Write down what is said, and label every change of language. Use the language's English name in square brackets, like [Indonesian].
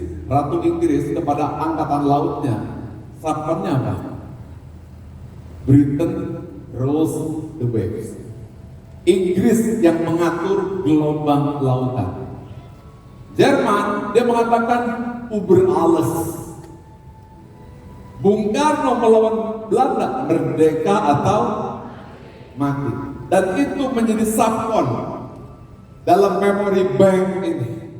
[Indonesian] Ratu Inggris kepada angkatan lautnya, subconnya apa? [English] Britain rules the waves. [Indonesian] Inggris yang mengatur gelombang lautan. Jerman, dia mengatakan [German] über alles. [Indonesian] Bung Karno melawan Belanda, merdeka atau mati. Dan itu menjadi subcon dalam memory bank ini.